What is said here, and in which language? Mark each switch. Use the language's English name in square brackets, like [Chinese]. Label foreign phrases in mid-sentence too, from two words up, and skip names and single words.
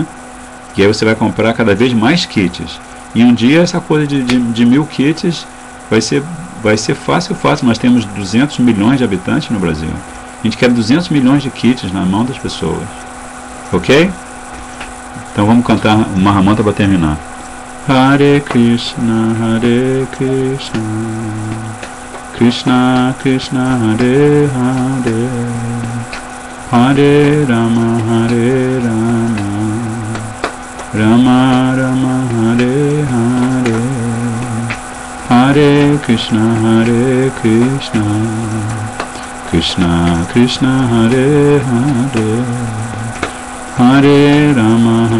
[Portuguese] E aí você vai comprar cada vez mais kits. E um dia essa coisa de 1.000 kits vai ser fácil. Nós temos 200 milhões de habitantes no Brasil. A gente quer 200 milhões de kits na mão das pessoas. Ok? Então vamos cantar o Mahamantra para terminar. [Sanskrit] हरे कृष्ण कृष्ण कृष्ण हरे हरे हरे राम राम राम हरे हरे हरे कृष्ण कृष्ण कृष्ण हरे हरे हरे राम,